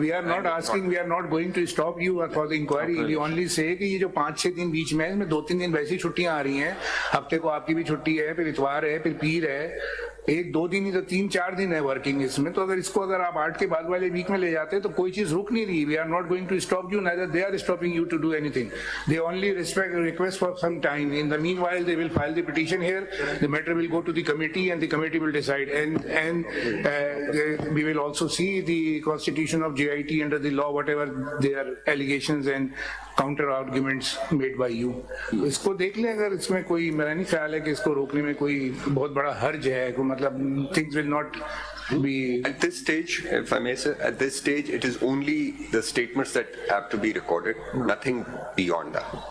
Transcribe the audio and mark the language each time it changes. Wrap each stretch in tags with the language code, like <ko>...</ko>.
<en>We are not asking, we are not going to stop you for the inquiry. We only say</en> <ur>کہ یہ جو 5-6 دن بیچ میں ہے, اس میں 2-3 دن ویسی چھٹیاں آ رہی ہیں. ہفتے کو آپ کی بھی چھٹی ہے, پھر اتوار ہے, پھر پیر ہے, 1-2 دن ہی تو 3-4 دن ہے ورکنگ اس میں. تو اگر اس کو اگر آپ 8 کے بعد والے ویک میں لے جاتے تو کوئی چیز رک نہیں رہی.</ur> <en>We are not going to stop you, neither they are stopping you to do anything. They only request for some time. In the meanwhile, they will file the petition here. The matter will go to the committee and the committee will decide. And we will also see the constitution of GIT under the law, whatever their allegations and counter arguments made by you.</en> <ur>اس کو دیکھ لیں. اگر اس میں کوئی, میرا نہیں خیال ہے کہ اس کو روکنے میں کوئی بہت بڑا حرج ہے, مطلب</ur> <en>things will not At this stage, if I may say, at this stage, it is only the statements that have to be recorded, nothing beyond that.</en>